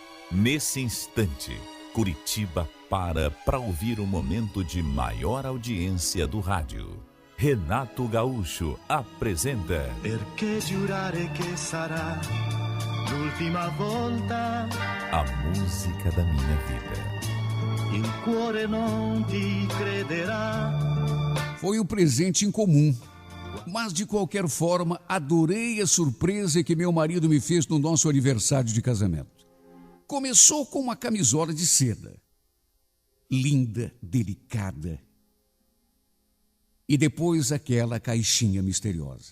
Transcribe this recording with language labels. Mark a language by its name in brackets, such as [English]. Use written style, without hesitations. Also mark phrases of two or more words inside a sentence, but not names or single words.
[Portuguese] Nesse instante, Curitiba para ouvir o momento de maior audiência do rádio. Renato Gaúcho apresenta [Italian] Perché giurare che sarà l'ultima volta. [Portuguese] A música da minha vida. [Italian] Il cuore non ti crederá. [Portuguese] Foi um presente incomum, mas de qualquer forma adorei a surpresa que meu marido me fez no nosso aniversário de casamento. Começou com uma camisola de seda, linda, delicada, e depois aquela caixinha misteriosa.